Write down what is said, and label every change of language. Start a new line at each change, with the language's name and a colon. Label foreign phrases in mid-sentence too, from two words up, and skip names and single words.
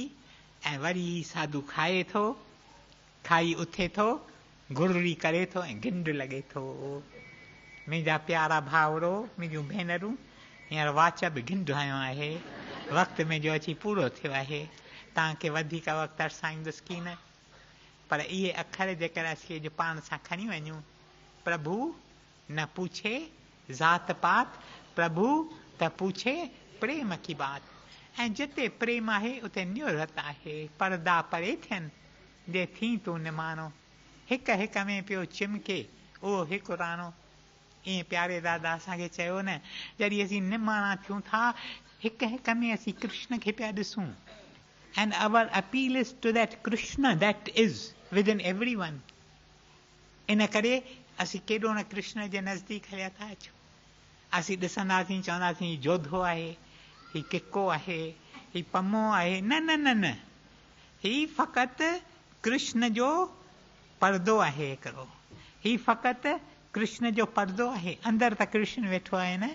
Sindhi: ऐं वरी साधू खाए थो, खाई उथे थो, गुरड़ी करे थो ऐं घिंड लॻे थो। मुंहिंजा प्यारा भाउरो, मुंहिंजूं भेनरूं, हींअर वाच बि घिंड आयो आहे, वक़्तु मुंहिंजो अची पूरो थियो आहे। तव्हांखे वधीक वक़्तु अरसाईंदुसि की न, पर इहे अखर जेकर असीं अॼु पाण सां खणी वञूं,
Hindi: प्रभु न पूछे ज़ात पात, प्रभु त पूछे प्रेम की बात।
Sindhi: ऐं जिते प्रेम आहे उते न्यूरत आहे। परदा परे थियनि जे थी तूं निमाणो, हिक हिक में पियो चिमके उहो हिकु राणो। ईअं प्यारे दादा असांखे चयो न, जॾहिं असीं निमाणा थियूं था, हिक हिक में असीं कृष्ण खे पिया ॾिसूं।
English: And our appeal is to that Krishna that is within every one.
Sindhi: इन करे असीं केॾो न कृष्ण जे नज़दीक हलिया था अचूं। असीं ॾिसंदासीं, चवंदासीं जोधो आहे, ही किको आहे, ही पमो आहे। न न न न, ही फ़क़ति कृष्ण जो पर्दो आहे हिकिड़ो। ही फ़क़ति कृष्ण जो पर्दो आहे, अंदरि त कृष्ण वेठो आहे न।